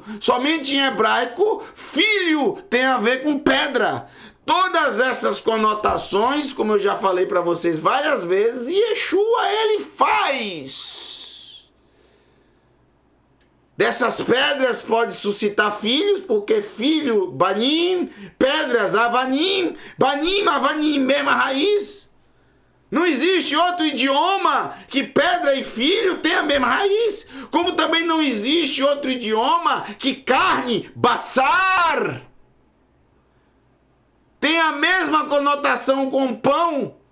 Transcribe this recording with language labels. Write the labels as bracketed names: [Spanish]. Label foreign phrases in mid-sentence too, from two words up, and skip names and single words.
[Portuguese] Somente em hebraico, filho tem a ver com pedra. Todas essas conotações, como eu já falei para vocês várias vezes, Yeshua ele faz. Dessas pedras pode suscitar filhos, porque filho, [Hebrew] banim, pedras, אבנים בנים אבנים, [Portuguese] mesma raiz. Não existe outro idioma que pedra e filho tenham a mesma raiz. Como também não existe outro idioma que carne, bassar, tem a mesma conotação com pão.